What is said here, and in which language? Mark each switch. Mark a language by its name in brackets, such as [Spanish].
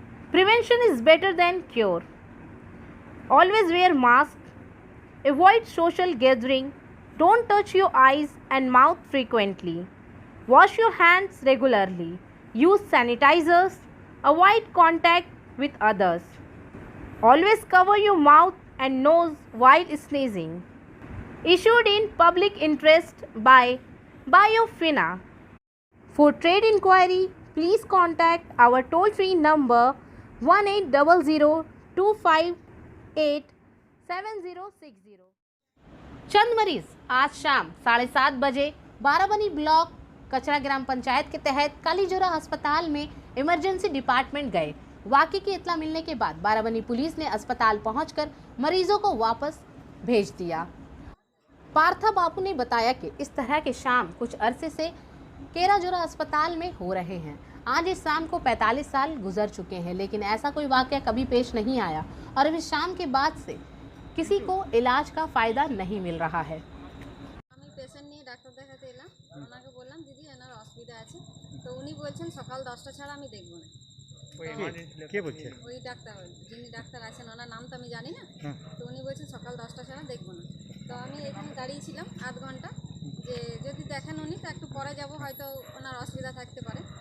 [English] Prevention is better than cure. Always wear mask, avoid social gathering, don't touch your eyes and mouth frequently, wash your hands regularly, use sanitisers, avoid contact with others, always cover your mouth and nose while sneezing. Issued in public interest by Biofina. For trade inquiry, please contact our toll-free number 1800-258-7060. [Hindi] चंद मरीज आज शाम 7:30 बजे Barabani block कचरा ग्राम पंचायत के तहत कालीजोरा अस्पताल में emergency department गए। वाक़े की इत्ला मिलने के बाद बाराबनी पुलिस ने अस्पताल पहुंचकर मरीजों को वापस भेज दिया। पार्था बापू ने बताया कि इस तरह के शाम कुछ अरसे से केराजोरा अस्पताल में हो रहे हैं। आज इस शाम को 45 साल गुजर चुके हैं, लेकिन ऐसा कोई वाक़या कभी पेश नहीं आया और अब इस शाम के बाद से किसी को इलाज का फ़ायदा नहीं मिल रहा है। [Bangla] पेशेंट नहीं डाक्टर देखाते एलाम, ওনাকে বললাম দিদি এনার অসুবিধা আছে, তো উনি বলছেন সকাল 10টা ছাড়া আমি দেখব না। কে বলছে? ওই ডাক্তার, যিনি ডাক্তার আছেন ওনার নাম তো আমি জানি না, তো উনি বলছেন সকাল 10টা ছাড়া দেখব না। তো আমি এখানে দাঁড়িয়েছিলাম আধ ঘন্টা, যে যদি দেখেন উনি তো একটু পরে যাব, হয়তো ওনার অসুবিধা থাকতে পারে।